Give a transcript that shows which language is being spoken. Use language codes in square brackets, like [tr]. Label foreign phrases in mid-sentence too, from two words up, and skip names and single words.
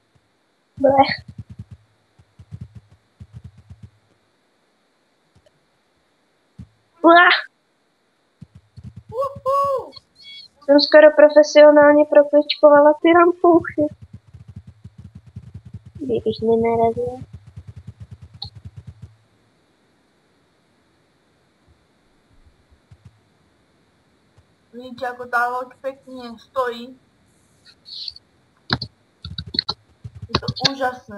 [cs] Blech. Uah. Jsem skoro profesionálně prokličkovala ty rampouchy. Kdybych mě nerazil. [sk] Vidíte, ako tá loď pekne stojí. Je to úžasné.